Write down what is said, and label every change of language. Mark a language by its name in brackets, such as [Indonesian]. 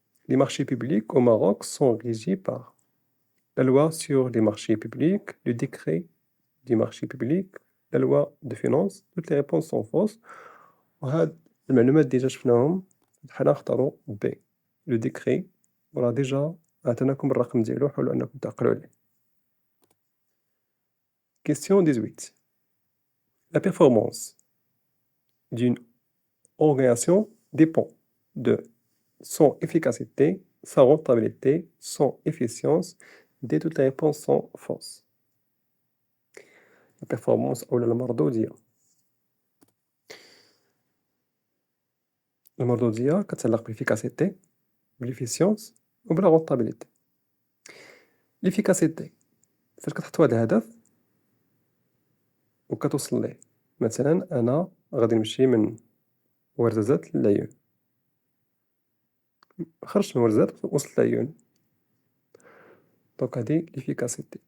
[French] Les marchés publics au Maroc sont régis par la loi sur les marchés publics, le décret du marché public, la loi de finances. Toutes les réponses sont fausses. [Arabic] وهاد المعلومات ديجا شفناهم بحال نختارو B. Le décret وراه ديجا عطيناكم الرقم ديالو، حاولوا انكم تعقلوا عليه. [French] Question 18. La performance d'une organisation dépend de son efficacité, sa rentabilité, son efficience. Dès toutes les réponses sont fausses. La performance ou المردودية. [Arabic] المردودية كتعلق بالإفيكاسيتي، بالإفيسيونس وبلا رونطابيليتي. الإفيكاسيتي فاش كتحط واحد الهدف وكتوصل ليه. مثلا أنا غادي نمشي من ورزازات للعيون، خرجت من ورزازات وصلت للعيون، دونك هادي ليفيكاسيتي.